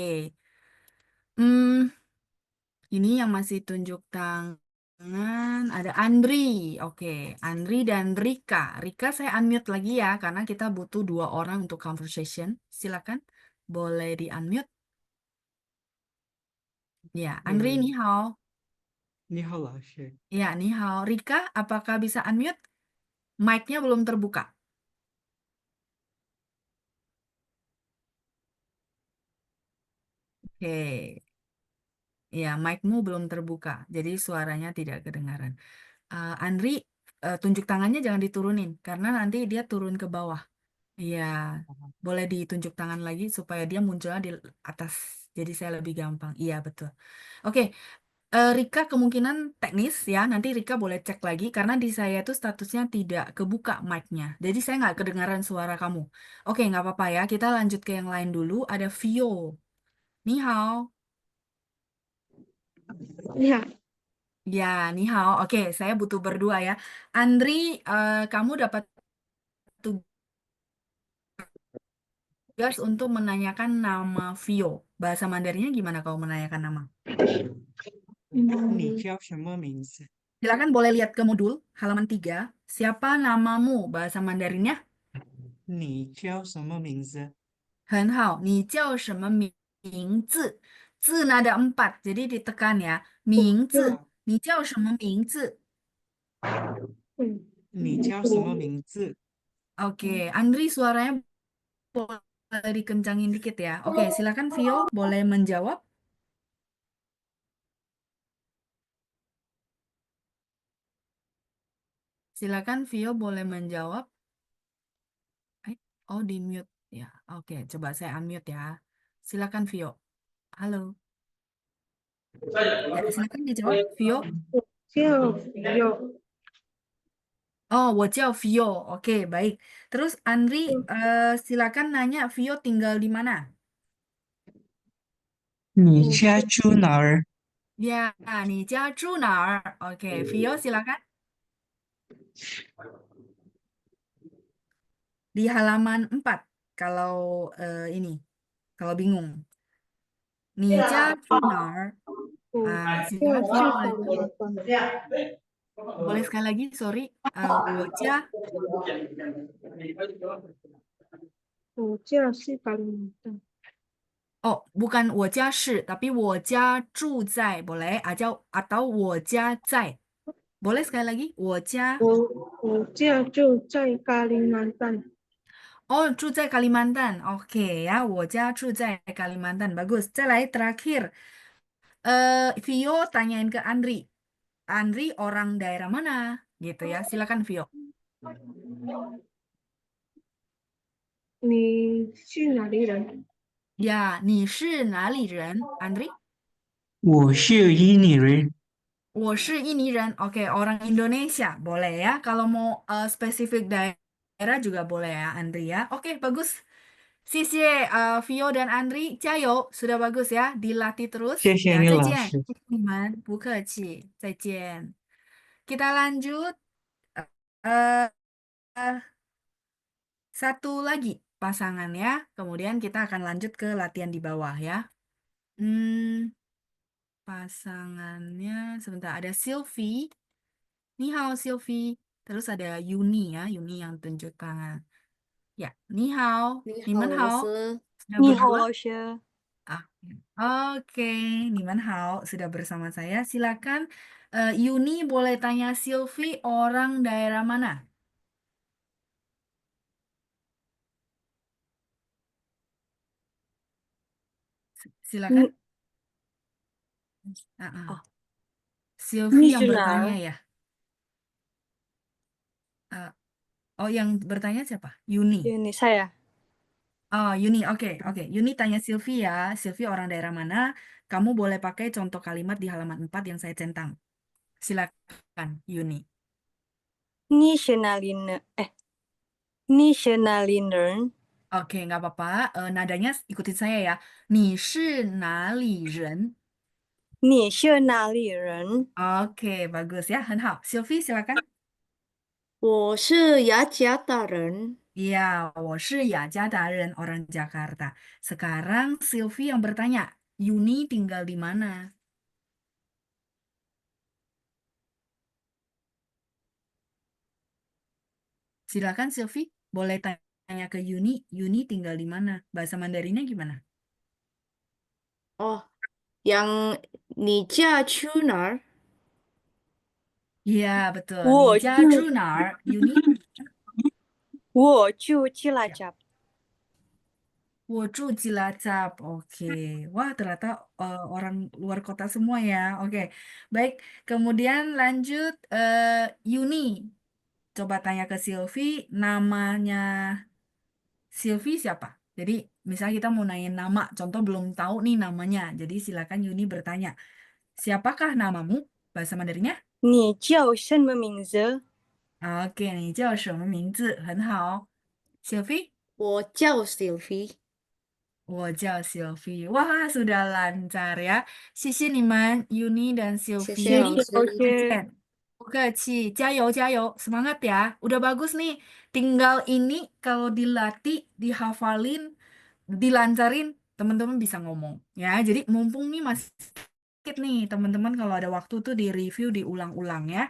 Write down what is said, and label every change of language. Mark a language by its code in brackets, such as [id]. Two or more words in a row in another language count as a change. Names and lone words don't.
[id] Hmm, ini yang masih tunjuk tangan ada Andri. Oke, Andri dan Rika. Rika saya unmute lagi ya karena kita butuh 2 orang untuk conversation. Silakan. Boleh di-unmute. Ya, Andri 嗯， [zh] 你好。你好，老师。 Ya, 你好. [id] Rika, apakah bisa unmute? Mic-nya belum terbuka. Oke. Ya, mic-mu belum terbuka. Jadi suaranya tidak kedengaran. Andri, tunjuk tangannya jangan diturunin. Karena nanti dia turun ke bawah. Iya, boleh ditunjuk tangan lagi supaya dia munculnya di atas. Jadi saya lebih gampang. Iya, betul. Oke, Rika kemungkinan teknis ya. Nanti Rika boleh cek lagi karena di saya itu statusnya tidak kebuka mic-nya. Jadi saya nggak kedengaran suara kamu. Oke, nggak apa-apa ya. Kita lanjut ke yang lain dulu. Ada Vio. [zh] 你好. 你好， Ya, 你好. [id] Oke, saya butuh berdua ya. Andri, kamu dapat tugas untuk menanyakan nama Vio. Bahasa Mandarinnya gimana kalau menanyakan nama? [zh] 你嗯，叫什么名字？ [id] Silakan boleh lihat ke modul halaman 3. Siapa namamu? Bahasa Mandarinnya? [zh] 你叫什么名字？很好，你叫什么名字? [id] Zi nada 4, jadi ditekan ya. [zh] 名字, 叫你叫什么名字? 嗯，你叫什么名字？ [id] Oke, Andri suaranya boleh dikencangin dikit ya. Oke, silakan Vio boleh menjawab. Silakan Vio boleh menjawab. Oh, di mute ya. Oke, coba saya unmute ya. Silakan Vio. Halo. Ya, silakan dijawab Vio. [zh] 叫 Vio， Oh, 我叫 Vio. [id] Oke, baik. Terus Andri, silakan nanya Vio tinggal di mana? [zh] 你家住哪儿？ Ya, 你家住哪儿? [id] Oke, Vio silakan. Di halaman 4. Kalau ini, kalau bingung. [zh] 你家住哪儿? Silakan 我 [id] Vio [zh] 去 [id] boleh [zh] 法兰克 [id] boleh sekali lagi, sorry. [zh] 我家我叫是法兰克， [id] Oh, bukan [zh] 我家是, [id] tapi [zh] 我家住在, [id] boleh atau [zh] 我家在. [id] Boleh sekali lagi? [zh] 我家我家住在加里曼丹。 [id] Oh, [zh] 住在 [id] Kalimantan. Oke ya, [zh] 我家住在 Kalimantan. Bagus. [id] 再来 terakhir. Vio tanyain ke Andri. Andri orang daerah mana? Gitu ya. Silakan Vio. [zh] 你是哪里人？ Ya, 你是哪里人？Andri? 我是印尼人。我是印尼人. [id] Oke, orang Indonesia. Boleh ya. Kalau mau spesifik daerah juga boleh ya, Andri ya. Oke, bagus. Sisi Vio dan Andri, [zh] 加油. [id] Sudah bagus ya. Dilatih terus. [zh] 谢谢 [id] Ya, [zh] 你再见。老师。谢谢你们，不客气。再见. [id] Kita lanjut. eh, eh, satu lagi pasangan ya. Kemudian kita akan lanjut ke latihan di bawah ya. Hmm, pasangannya sebentar ada Sylvie. [zh] 你好 Sylvie. [id] Terus ada Yuni ya, Yuni yang tunjuk tangan. [zh] Ya, 你好, 你 ni 好，们老 hao. 师。 [id] Sudah [zh] 你好， [id] berdua? [zh] 老师。 [id] Ah, oke, [zh] 你们好 [id] sudah bersama saya. Silakan Yuni boleh tanya Sylvie orang daerah mana? Silakan. [zh] 你 Ah, ah. 哦， [id] Sylvie [zh] 你 [id] yang [zh] 是哪 [id] bertanya [zh] 儿？ [id] ya. Eh, oh, yang bertanya siapa? Yuni. 你 saya。 Oh, Yuni. Oke, oke. Yuni tanya Sylvie ya. Sylvie orang daerah mana? Kamu boleh pakai contoh kalimat di halaman 4 yang saya centang. Silakan, Yuni. [zh] 你是哪里人？哎，你是哪里人？ [id] Oke, nggak apa-apa. Nadanya ikutin saya ya. [zh] 你是哪里人? 你是哪里人？ [id] Oke, bagus ya. [zh] 很好. [id] Sylvie, silakan. [zh] 我是雅加达人。 Iya, 我是雅加达人, [id] orang Jakarta. Sekarang Sylvie yang bertanya, Yuni tinggal di mana? Silakan Sylvie, boleh tanya ke Yuni, Yuni tinggal di mana? Bahasa Mandarinnya gimana? [zh] 哦，yang 你家住哪儿？ [id] Iya, betul. [zh] 我你家住住哪儿, Yuni? 我住吉拉 [id] Ya. [zh] 加。我住 Cilacap. Oke. [id] Wah, ternyata orang luar kota semua ya. Oke. Baik. Kemudian lanjut Yuni. Coba tanya ke Sylvie, namanya Sylvie siapa? Jadi, misalnya kita mau nanyain nama, contoh belum tahu nih namanya. Jadi, silakan Yuni bertanya, siapakah namamu? Bahasa Mandarinnya? [zh] 你叫什么名字？ Oke, 你叫什么名字？很好。Sylvie? 我叫 Sylvie。我叫 Sylvie. [id] Wah, sudah lancar ya. [zh] 谢谢你们, [id] Yuni dan [zh] 谢谢谢 [id] Sylvie. [zh] 老谢老师。师。 [id] Keren. [zh] 不客气，加油，加油. [id] Semangat ya. Udah bagus nih. Tinggal ini kalau dilatih, dihafalin, dilancarin, teman-teman bisa ngomong. Ya, jadi mumpung nih masih sedikit nih, teman-teman kalau ada waktu tuh di review, diulang-ulang ya.